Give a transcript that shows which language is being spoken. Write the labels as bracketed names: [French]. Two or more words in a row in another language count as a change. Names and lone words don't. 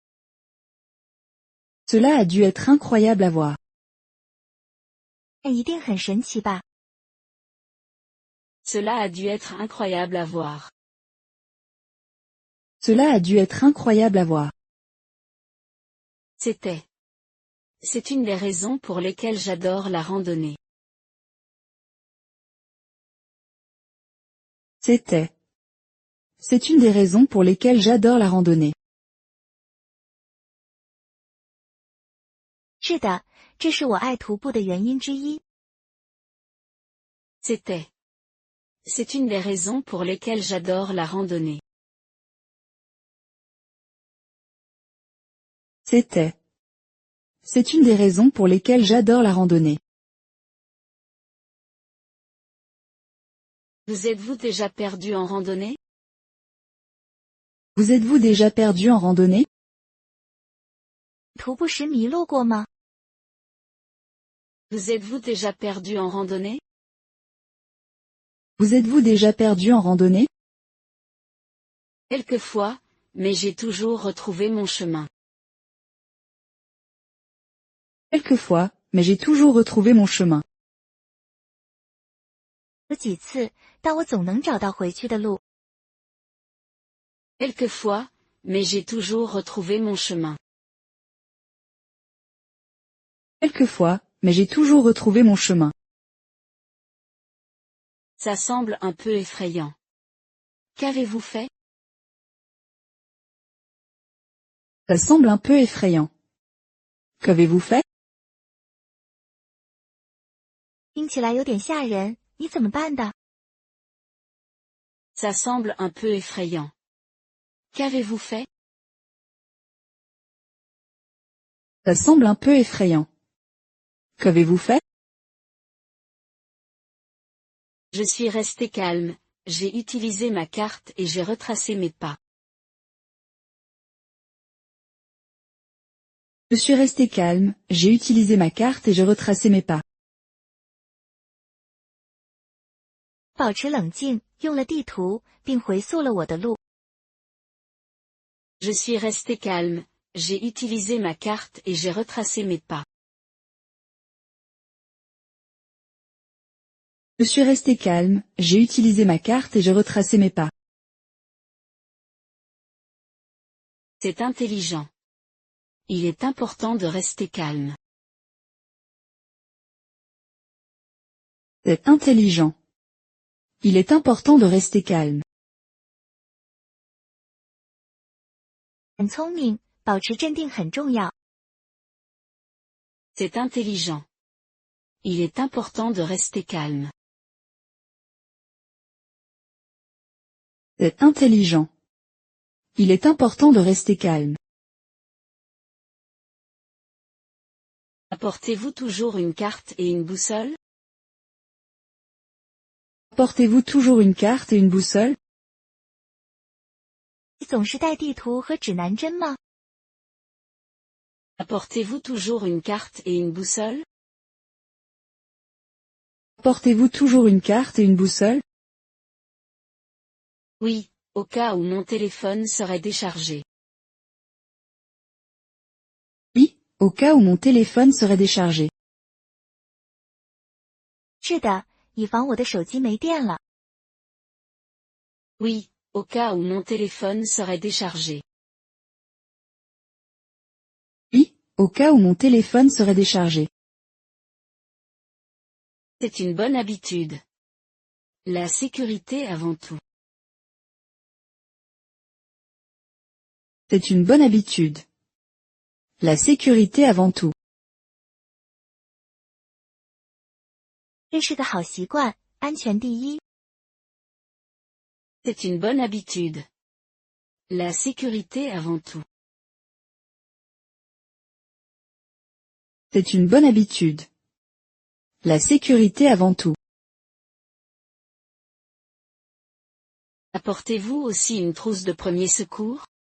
[French] Cela a dû être incroyable à voir. [Chinese] 那一定很神奇吧？ [French] Cela a dû être incroyable à voir. Cela a dû être incroyable à voir. C'était. C'est une des raisons pour lesquelles j'adore la randonnée. C'était. C'est une des raisons pour lesquelles j'adore la randonnée. [Chinese] 是的，这是我爱徒步的原因之一。 [French] C'était. C'est une des raisons pour lesquelles j'adore la randonnée. C'était. C'est une des raisons pour lesquelles j'adore la randonnée. Vous êtes-vous déjà perdu en randonnée? Vous êtes-vous déjà perdu en randonnée? [Chinese] 徒步时迷路过吗？ [French] Vous êtes-vous déjà perdu en randonnée? Vous êtes-vous déjà perdu en randonnée? Quelquefois, mais j'ai toujours retrouvé mon chemin. Quelquefois, mais j'ai toujours retrouvé mon chemin. [Chinese] 有几次，但我总能找到回去的路。 [French] Quelquefois, mais j'ai toujours retrouvé mon chemin. Quelquefois, mais j'ai toujours retrouvé mon chemin. Ça semble un peu effrayant. Qu'avez-vous fait? Ça semble un peu effrayant. Qu'avez-vous fait? [Chinese] 听起来有点吓人，你怎么办的？ [French] Ça semble un peu effrayant. Qu'avez-vous fait? Ça semble un peu effrayant. Qu'avez-vous fait? Je suis resté calme, j'ai utilisé ma carte et j'ai retracé mes pas. Je suis resté calme, j'ai utilisé ma carte et j'ai retracé mes pas. [Chinese] 保持冷静，用了地图，并回溯了我的路。 [French] Je suis resté calme, j'ai utilisé ma carte et j'ai retracé mes pas. Je suis resté calme, j'ai utilisé ma carte et j'ai retracé mes pas. C'est intelligent. Il est important de rester calme. C'est intelligent. Il est important de rester calme. [Chinese] 很聪明，保持镇定很重要。 [French] C'est intelligent. Il est important de rester calme. C'est intelligent. Il est important de rester calme. Apportez-vous toujours une carte et une boussole? Portez-vous toujours une carte et une boussole? [Chinese] 你总是带地图和指南针吗？ [French] Apportez-vous toujours une carte et une boussole? Portez-vous toujours une carte et une boussole? Oui, au cas où mon téléphone serait déchargé. Oui, au cas où mon téléphone serait déchargé. [Chinese] 是的，以防我的手机没电了。 [French] Oui, au cas où mon téléphone serait déchargé. Oui, au cas où mon téléphone serait déchargé. C'est une bonne habitude. La sécurité avant tout. C'est une bonne habitude. La sécurité avant tout. [Chinese] 这是个好习惯，安全第一。 [French] C'est une bonne habitude. La sécurité avant tout. C'est une bonne habitude. La sécurité avant tout. Apportez-vous aussi une trousse de premier secours?